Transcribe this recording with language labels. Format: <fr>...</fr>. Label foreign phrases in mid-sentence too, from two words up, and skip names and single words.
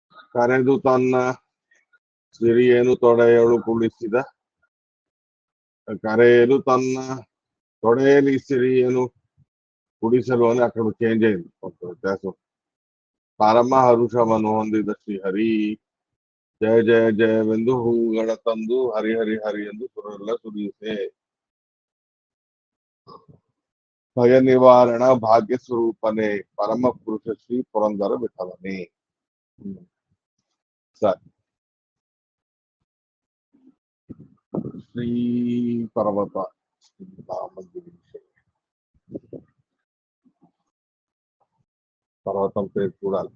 <kn>ಕರೆದು ತನ್ನ ಸಿರಿಯನ್ನು ತೊಡೆಯಲು ಕುಳಿಸಿದ. ಕರೆಯಲು ತನ್ನ ತೊಡೆಯಲ್ಲಿ ಸಿರಿಯನ್ನು ಕುಡಿಸಲು ಅಂದ್ರೆ</kn> <te>అక్కడ చేంజ్ అయింది కొంత వ్యత్యాసం.</te> <kn>ಪರಮ ಹರುಷವನ್ನು ಹೊಂದಿದ ಶ್ರೀಹರಿ ಜಯ ಜಯ ಜಯವೆಂದು ಹೂಗಳ ತಂದು ಹರಿ ಹರಿ ಹರಿ ಎಂದು ಸುರೆಲ್ಲ ಸುರಿಯುತ್ತೆ. ಭಯ ನಿವಾರಣ ಭಾಗ್ಯ ಸ್ವರೂಪನೇ ಪರಮ ಪುರುಷ ಶ್ರೀ ಪುರಂದರ ವಿಠಲನೇ. ಸರಿ,</kn> <te>శ్రీ పర్వత పర్వతం పేరు చూడాలి.</te>